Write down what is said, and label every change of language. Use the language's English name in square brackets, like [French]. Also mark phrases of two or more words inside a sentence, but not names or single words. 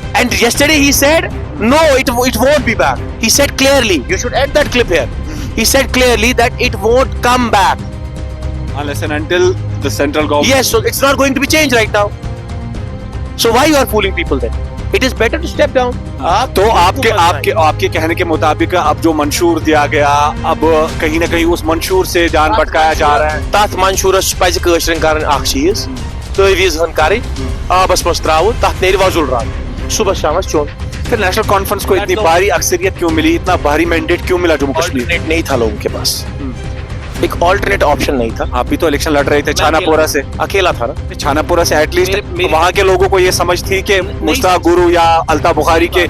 [English] And yesterday he said, no, it won't be back. He said clearly, you should add that clip here. He said clearly that it won't come back. Unless and until the central government. Yes, so it's not going to be changed right now. So why you are fooling people then? It is better to step down. [Hindi] तो आपके कहने के मुताबिक अब जो मंशूर दिया गया, अब कहीं ना कहीं उस मंशूर से जान भटकाया जा रहा है। [Kashmiri] तथ मंशूरस पज कशरन करन अख चीज तवीज हन कर आबस मस त्राव तथ नेर वजुल रान सुबह शाम चोन। [Hindi] फिर नेशनल कॉन्फ्रेंस को इतनी भारी अक्सरियत क्यों मिली, इतना भारी मैंडेट क्यों मिला जम्मू कश्मीर? ऑल्टरनेट नहीं था लोगों के पास, एक [English] alternate option [Hindi] नहीं था। आप भी तो इलेक्शन लड़ रहे थे छानापोरा से, अकेला था ना। छानापोरा से एटलीस्ट मेरे- वहाँ के लोगों को ये समझ थी कि मुश्ताक गुरु या अल्ताफ बुखारी के